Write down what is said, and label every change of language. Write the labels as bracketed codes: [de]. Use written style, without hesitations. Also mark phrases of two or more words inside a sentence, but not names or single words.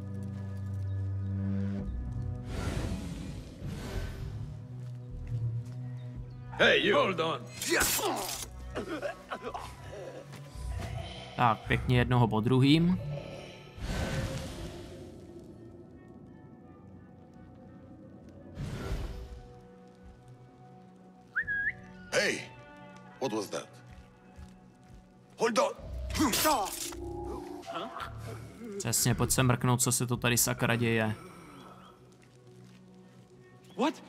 [en] Hey, you hold on. [cs] Tak, pěkně jednoho po druhým. [en] Hey, what was that? Hold on. [cs] Přesně, pojď se mrknout, co se to tady sakra děje. [en] What?